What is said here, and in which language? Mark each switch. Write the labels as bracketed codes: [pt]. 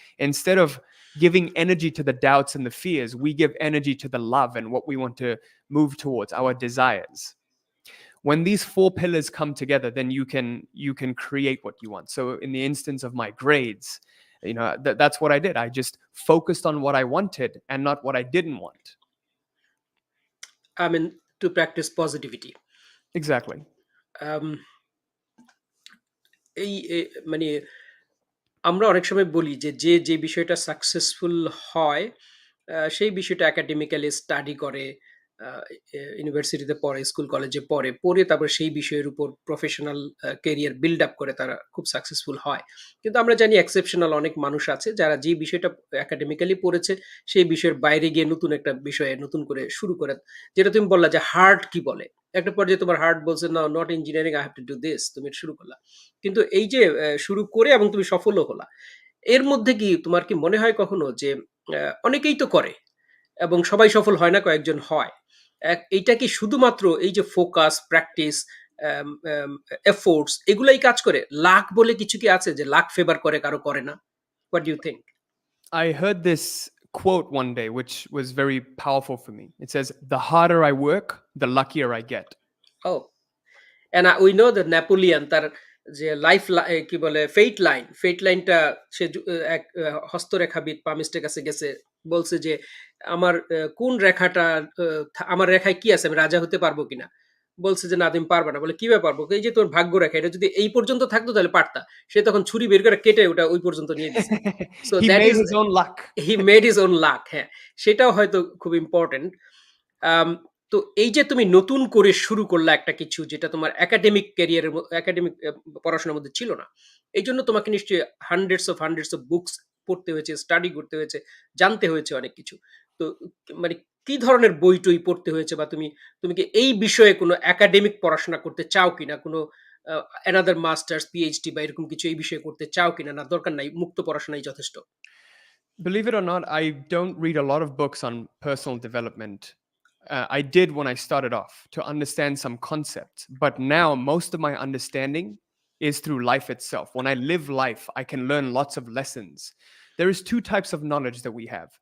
[en] Instead of giving energy to the doubts and the fears, we give energy to the love and what we want to move towards, our desires. When these four pillars come together, then you can create what you want. So in the instance of my grades, that's what I did. I just focused on what I wanted and not what I didn't want. I mean to practise positivity. Exactly. [bn] আম এই মানে আমরা অনেক সময় বলি যে, যে বিষয়টা successful হয়, সেই বিষয়টা একাডেমিক্যালি স্টাডি করে, আ ইউনিভার্সিটিতে পড়ে, স্কুল কলেজে পড়ে, পড়ে তারপর সেই বিষয়ের উপর প্রফেশনাল ক্যারিয়ার বিল্ড আপ করে তারা খুব সাকসেসফুল হয়। কিন্তু আমরা জানি এক্সেপশনাল অনেক মানুষ আছে যারা যে বিষয়টা একাডেমিক্যালি পড়েছে, সেই বিষয়ের বাইরে গিয়ে নতুন একটা বিষয়ে নতুন করে শুরু করে। যেটা তুমি বললা যে হার্ট কি বলে? একটা পর্যায়ে তোমার হার্ট বলছে, "না, [en] Not engineering, I have to do this." [bn] তুমি এটা শুরু করলা। কিন্তু এই যে শুরু করে এবং তুমি সফলও হলা। এর মধ্যে কি তোমার কি মনে হয় কখনো যে অনেকেই তো করে এবং সবাই সফল হয় না, কয়েকজন হয়। এইটা কি শুধুমাত্র এই যে ফোকাস, প্র্যাকটিস, অ্যাম অ্যাম এফোর্টস এগুলাই কাজ করে? লাক বলে কিছু কি আছে যে লাক ফেভার করে কারো করে না? [en] What do you think? I heard this quote one day, which was very powerful for me. It says, "The harder I work, the luckier I get." ও! And we know that Napoleon তার [bn] যে কি বলে ফেট লাইনটা সে এক হস্তরেখাবিদ পামিস্টের কাছে গেছে, বলছে যে আমার কোন রেখাটা আমার রেখায় কি আছে, আমি রাজা হতে পারবো কিনা। বলছে যে না তুমি পারবে না। বলে কিভাবে পারবো, এই যে তোর ভাগ্য রেখা এটা যদি এই পর্যন্ত থাকতো তাহলে পারতা। সে তখন ছুরি বের করে কেটে ওটা ওই পর্যন্ত নিয়ে দিছে। [en] So He that made is his own luck. He made his own luck. [bn] হ্যাঁ, সেটাও হয়তো খুব ইম্পর্টেন্ট। আম তো এই যে তুমি নতুন করে শুরু করলা একটা কিছু যেটা তোমার একাডেমিক ক্যারিয়ারের একাডেমিক পড়াশোনার মধ্যে ছিল না। এইজন্য তোমাকে নিশ্চয়ই [en] hundreds of books [bn] পড়তে হয়েছে, স্টাডি করতে হয়েছে, জানতে হয়েছে অনেক কিছু। তো মানে কি ধরনের বই-টই পড়তে হয়েছে, বা তুমি কি এই বিষয়ে কোনো একাডেমিক পড়াশোনা করতে চাও কিনা? কোনো আ অ্যানাদার মাস্টার্স, পিএইচডি বা এরকম কিছু এই বিষয়ে করতে চাও কিনা? না দরকার নাই, মুক্ত পড়াশোনাই যথেষ্ট? [en] Believe it or not, I don't read a lot of books on personal development. I did when I started off to understand some concepts, but now most of my understanding is through life itself. When I live life, I can learn lots of lessons. There is two types of knowledge that we have.